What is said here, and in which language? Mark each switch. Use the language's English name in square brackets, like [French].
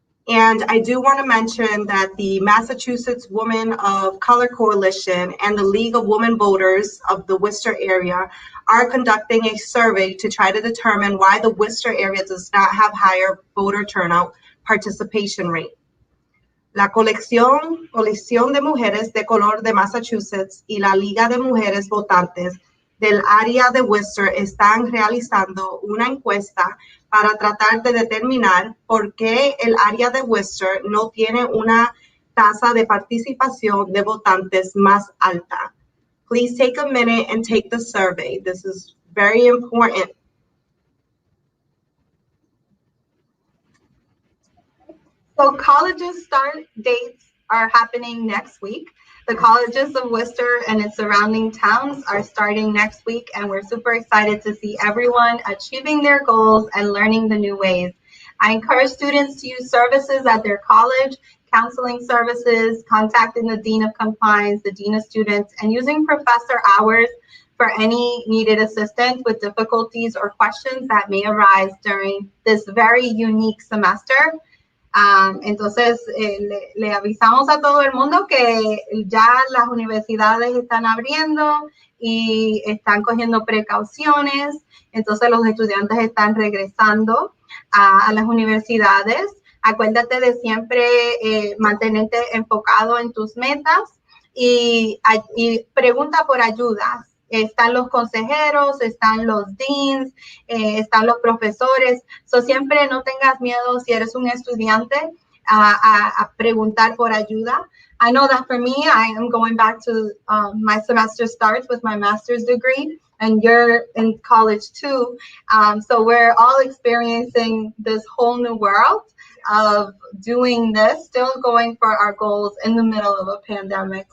[English] And I do want to mention that the Massachusetts Women of Color Coalition and the League of Women Voters of the Worcester area are conducting a survey to try to determine why the Worcester area does not have higher voter turnout participation rate. [Spanish] La Coalición de Mujeres de Color de Massachusetts y la Liga de Mujeres Votantes del área de Worcester están realizando una encuesta para tratar de determinar por qué el área de Worcester no tiene una tasa de participación de votantes más alta. [English] Please take a minute and take the survey. This is very important. So colleges start dates are happening next week. The colleges of Worcester and its surrounding towns are starting next week, and we're super excited to see everyone achieving their goals and learning the new ways. I encourage students to use services at their college, counseling services, contacting the Dean of Compliance, the Dean of Students, and using professor hours for any needed assistance with difficulties or questions that may arise during this very unique semester. [Spanish] Entonces, le avisamos a todo el mundo que ya las universidades están abriendo y están cogiendo precauciones. Entonces, los estudiantes están regresando a las universidades. Acuérdate de siempre mantenerte enfocado en tus metas y pregunta por ayuda. Están los consejeros, están los deans, están los profesores. So, siempre no tengas miedo si eres un estudiante a preguntar por ayuda. [English] I know that for me, I am going back to my semester starts with my master's degree, and you're in college too. So we're all experiencing this whole new world of doing this, still going for our goals in the middle of a pandemic.